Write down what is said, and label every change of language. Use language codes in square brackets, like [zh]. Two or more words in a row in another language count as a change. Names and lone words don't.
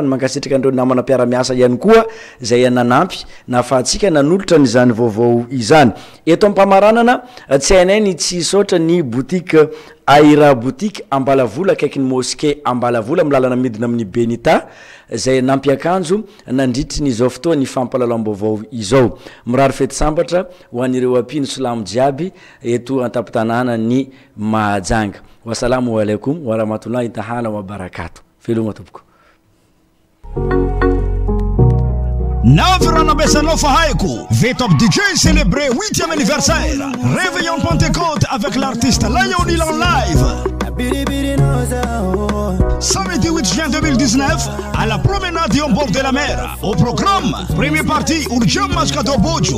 [mg] mankasitraka andreo namana mpiara-miasa ihany koa zay nanampy nafahatsika nanolotra n'izany vaovao izany eto ampamaranana tsy hainay tsy sotra ny boutique Aira boutique Ambalavola akaiky ny mosquée Ambalavola milalana midina amin'ny Benita zay nampiakanjo nandritry ny izao fotoa ny fampalalam-baovao izao mirary fety sambatra ho an'ireo ampino silamo jiaby eto antapy-tanàna ny Mahajanga. [ar] والسلام عليكم ورحمة الله تعالى وبركاته. [mg] Filuma tompoko. Navrana Besanofa Haïko, [fr] V-Top DJ célébré 8e anniversaire. Réveillon Pentecôte avec l'artiste Lionel en live. Samedi 8 juin 2019, à la promenade au bord de la mer. Au programme, première partie, Urjam Mascato Bojo.